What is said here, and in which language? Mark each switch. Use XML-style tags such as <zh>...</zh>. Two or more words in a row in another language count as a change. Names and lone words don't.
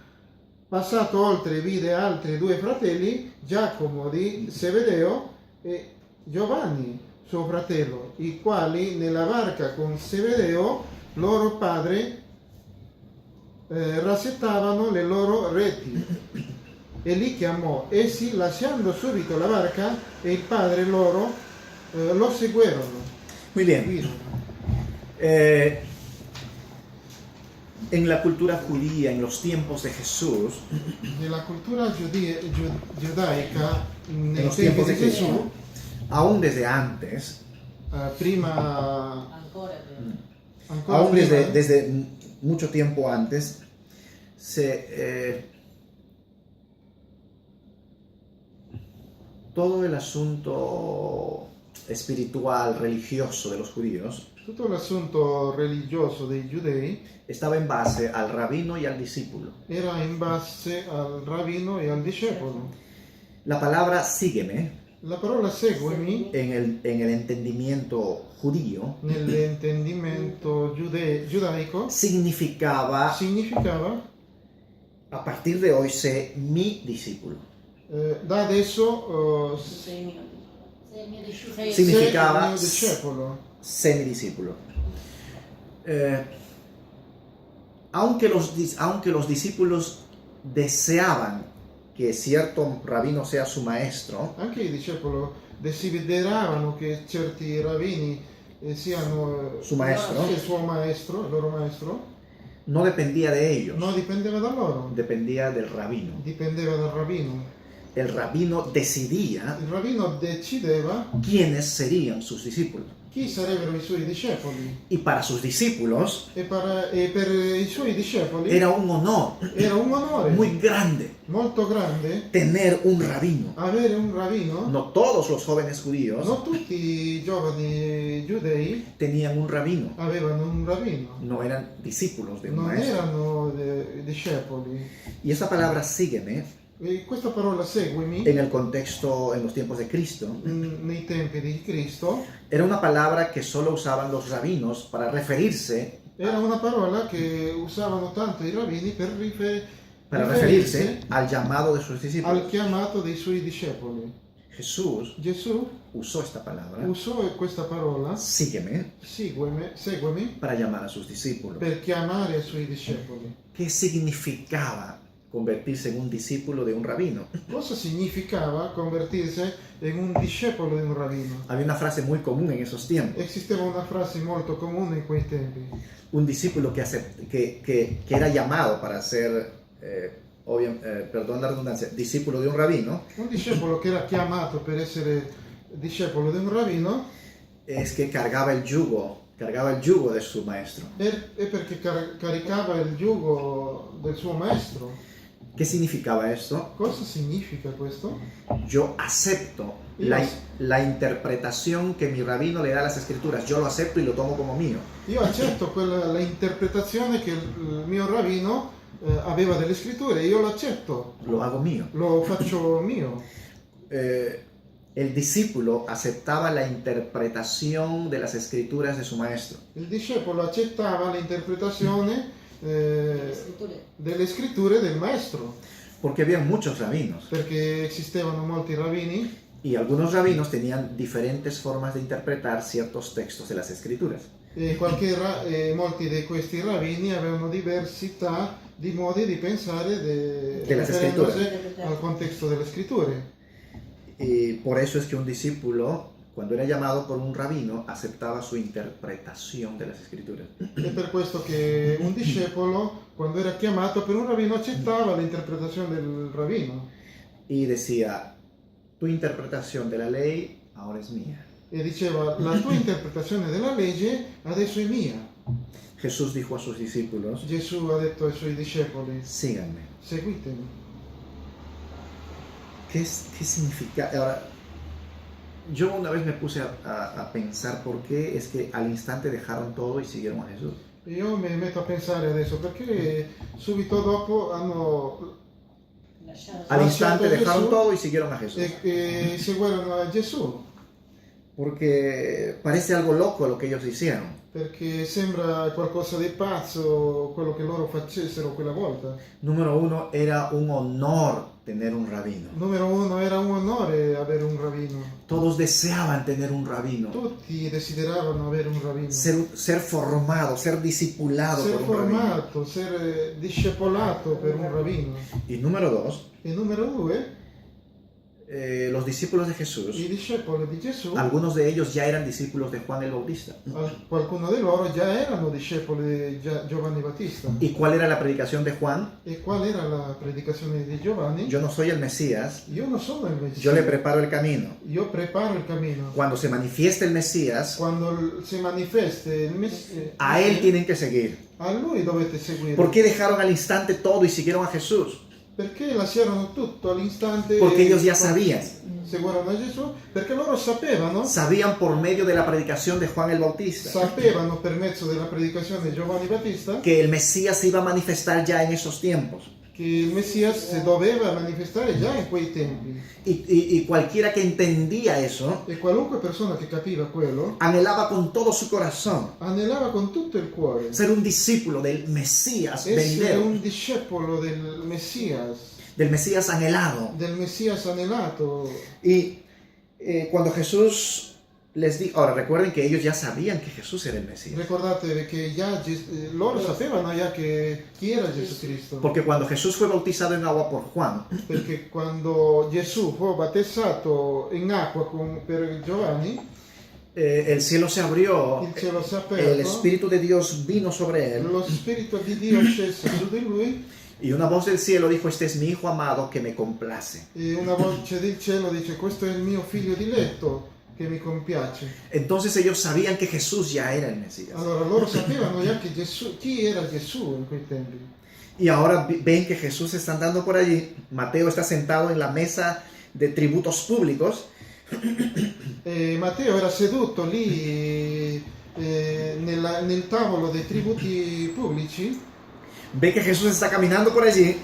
<it>Passato oltre vide altri due fratelli, Giacomo di Zebedeo e Giovanni, suo fratello, i quali nella barca con Zebedeo, loro padre, rassettavano le loro reti. E li chiamò. Essi, lasciando subito la barca, e il padre loro lo seguirono.</it> <es>Muy bien.</es> <it>Seguirono.</it> <es>En la cultura judía, en los tiempos de Jesús,</es> <it>Nella cultura giudaica,</it> <es>en</es> <it>nei</it> <es>los</es> <it>tempi</it> <es>tiempos</es> <it>di</it> <es>de Jesús,</es> <it>Gesù,</it> <es>aún desde antes,</es> <it>prima, Ancora per... ancora</it> <es>aún</es> <it>prima,</it> <es>desde mucho tiempo antes, todo el asunto espiritual, religioso de los judíos</es> <it>tutto l'assunto religioso dei giudei</it> <es>estaba en base al rabino y al discípulo.</es> <it>era in base al rabbino e al discepolo.</it> <es>La palabra sígueme</es> <it>La parola seguimi,</it> <es>en el entendimiento judío</es> <it>nell'intendimento giudaico,</it> <es>significaba:</es> <it>significava</it> <es>a partir de hoy sé mi discípulo.</es> <it>da adesso Sei mio. Sei il mio discepolo. Sei- Significava sei il mio discepolo.</it> <es>sé mi discípulo. Aunque los discípulos deseaban que cierto rabino sea su maestro,</es> <it>Anche i discepoli desideravano che certi rabbini siano</it> <es>Su maestro.</es> <it>il suo maestro, il loro maestro,</it> <es>no dependía de ellos,</es> <it>non dipendeva da loro,</it> <es>dependía del rabino.</es> <it>dipendeva dal rabbino.</it> <es>El rabino decidía</es> <it>Il rabbino decideva</it> <es>quiénes serían sus discípulos.</es> <it>chi sarebbero i suoi discepoli</it> <es>Y para sus discípulos</es> <it>e per i suoi discepoli</it> <es>era un honor</es> <it>era un onore</it> <es>muy grande</es> <it>molto grande</it> <es>tener un rabino.</es> <it>avere un rabbino.</it> <es>No todos los jóvenes judíos</es> <it>Non tutti i giovani giudei</it> <es>tenían un rabino,</es> <it>avevano un rabbino,</it> <es>no eran discípulos de un</es> <it>non</it> <es>maestro.</es> <it>erano discepoli.</it> <es>Y esa palabra sígueme,</es> <it>E questa parola seguimi</it> <es>en el contexto, en los tiempos de Cristo,</es> <it>nei tempi di Cristo</it> <es>era una palabra que solo usaban los rabinos para referirse</es> <it>era una parola che usavano tanto i rabbini per</it> <es>referirse al llamado de sus discípulos.</es> <it>al chiamato dei suoi discepoli.</it> <es>Jesús</es> <it>Gesù</it> <es>usó esta palabra,</es> <it>usò questa parola,</it> <es>sígueme,</es> <it>seguimi,</it> <es>para llamar a sus discípulos.</es> <it>per chiamare i suoi discepoli.</it> <es>¿Qué significaba convertirse en un discípulo de un rabino?</es> <it>Cosa significava convertirsi in un discepolo di un rabbino?</it> <es>Había una frase muy común en esos tiempos.</es> <it>Esisteva una frase molto comune in quei tempi.</it> <es>Un discípulo que era llamado para ser, perdón la redundancia, discípulo de un rabino,</es> <it>Un discepolo che era chiamato per essere discepolo di un rabbino</it> <es>es que cargaba el yugo de su maestro.</es> <it>è perché caricava il giugo del suo maestro.</it> <es>¿Qué significaba esto?</es> <it>Cosa significa questo?</it> <es>Yo acepto la interpretación que mi rabino le da a las escrituras. Yo lo acepto y lo tomo como mío.</es> <it>Io accetto la interpretazione che il mio rabbino aveva delle scritture, io lo accetto,</it> <es>Lo hago mío.</es> <it>lo faccio mio.</it> <es>El discípulo aceptaba la interpretación de las escrituras de su maestro.</es> <it>Il discepolo accettava l'interpretazione Scritture. delle scritture del maestro,</it> <es>Porque había muchos rabinos.</es> <it>perché esistevano molti rabbini</it> <es>Y algunos rabinos tenían diferentes formas de interpretar ciertos textos de las escrituras.</es> <it>e molti di questi rabbini avevano diversità di modi di pensare Delle scritture. riferendosi al contesto delle scritture.</it> <es>Y por eso es que un discípulo, cuando era llamado por un rabino, aceptaba su interpretación de las escrituras.</es> <it>È per questo che un discepolo, quando era chiamato per un rabbino, accettava l'interpretazione del rabbino</it> <es>Y decía: tu interpretación de la ley ahora es mía.</es> <it>e diceva: la tua interpretazione della legge adesso è mia.</it> <es>Jesús dijo a sus discípulos:</es> <it>Gesù ha detto ai suoi discepoli:</it> <es>síganme.</es> <it>seguitemi.</it> <es>¿Qué significa? Ahora, yo una vez me puse a pensar por qué es que al instante dejaron todo y siguieron a Jesús.</es> <it>Io mi metto a pensare adesso perché subito dopo hanno Lasciato</it> <es>Al</es> <it>Lasciato</it> <es>instante dejaron Jesús todo y siguieron a Jesús.</es> <it>seguirono a Gesù.</it> <es>Porque parece algo loco lo que ellos hicieron.</es> <it>perché sembra qualcosa di pazzo quello che loro facessero quella volta.</it> <es>Número uno, era un honor tener un rabino.</es> <it>Numero uno, era un onore avere un rabbino.</it> <es>Todos deseaban tener un rabino.</es> <it>Tutti desideravano avere un rabbino.</it> <es>Ser formado, ser discipulado Ser por un rabino.</es> <it>formato, ser discepolato per un rabbino.</it> <es>Y número dos,</es> <it>E numero due,</it> <es>los discípulos de Jesús,</es> <it>i discepoli di Gesù,</it> <es>algunos de ellos ya eran discípulos de Juan el Bautista.</es> <it>qualcuno di loro già erano discepoli di Giovanni Battista.</it> <es>¿Y cuál era la predicación de Juan?</es> <it>E qual era la predicazione di Giovanni?</it> <es>Yo no soy el Mesías,</es> <it>Io non sono il Messia.</it> <es>yo le preparo el camino.</es> <it>Io preparo il cammino.</it> <es>Cuando se manifieste el Mesías,</es> <it>Quando si manifesta il Messia,</it> <es>a él tienen que seguir.</es> <it>a lui dovete seguire.</it> <es>¿Por qué dejaron al instante todo y siguieron a Jesús?</es> <it>Perché lasciarono tutto all'istante?</it> <es>Porque ellos ya sabían.</es> <it>Seguirono a Gesù perché loro sapevano,</it> <es>Sabían por medio de la predicación de Juan el Bautista</es> <it>sapevano per mezzo della predicazione di Giovanni Battista</it> <es>que el Mesías se iba a manifestar ya en esos tiempos.</es> <it>che il Messia si doveva manifestare già in quei tempi.</it> <es>Y cualquiera que entendía eso</es> <it>E qualunque persona che capiva quello</it> <es>anhelaba con todo su corazón</es> <it>anelava con tutto il cuore</it> <es>ser un discípulo del Mesías</es> <it>essere</it> <es>venidero,</es> <it>un discepolo del Messia anelato.</it> <es>Y cuando Jesús les dijo, ahora recuerden que ellos ya sabían que Jesús era el Mesías.</es> <it>Ricordatevi che già loro sapevano già che chi era Gesù Cristo.</it> <es>Porque cuando Jesús fue bautizado en agua por Juan,</es> <it>Perché quando Gesù fu battezzato in acqua per Giovanni,</it> <es>el cielo se abrió,</es> <it>il cielo si è</it> <es>el</es> <it>aperto,</it> <es>Espíritu de Dios vino sobre él</es> <it>lo Spirito di Dio scese su di lui</it> <es>y una voz del cielo dijo, este es mi Hijo amado que me complace.</es> <it>e una voce del cielo dice: questo è il mio figlio diletto che mi compiace.</it> <es>Entonces ellos sabían que Jesús ya era el Mesías.</es> <it>Allora loro sapevano già che chi era Gesù in quei tempi.</it> <es>Y ahora ven que Jesús está andando por allí. Mateo está sentado en la mesa de tributos públicos.</es> <it>E Matteo era seduto lì nel tavolo dei tributi pubblici,</it> <es>Ve que Jesús está caminando por allí.</es>